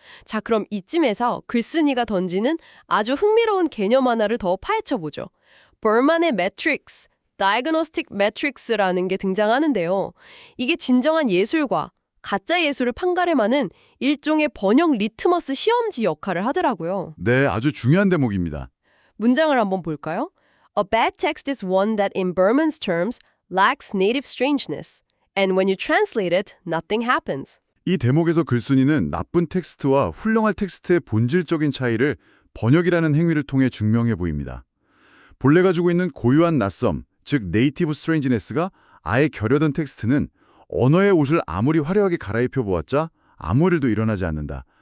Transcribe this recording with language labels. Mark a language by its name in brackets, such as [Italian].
[Korean] 자, 그럼 이쯤에서 글쓴이가 던지는 아주 흥미로운 개념 하나를 더 파헤쳐보죠. 버만의 매트릭스, [English] Diagnostic Matrix [Korean] 라는 게 등장하는데요. 이게 진정한 예술과 가짜 예술을 판가름하는 일종의 번역 리트머스 시험지 역할을 하더라고요. 네, 아주 중요한 대목입니다. 문장을 한번 볼까요? [English] A bad text is one that in Berman's terms lacks native strangeness. And when you translate it, nothing happens. [Korean] 이 대목에서 글쓴이는 나쁜 텍스트와 훌륭한 텍스트의 본질적인 차이를 번역이라는 행위를 통해 증명해 보입니다. 본래 가지고 있는 고유한 낯섦, 즉 네이티브 스트레인지네스가 아예 결여된 텍스트는 언어의 옷을 아무리 화려하게 갈아입혀 보았자 아무 일도 일어나지 않는다.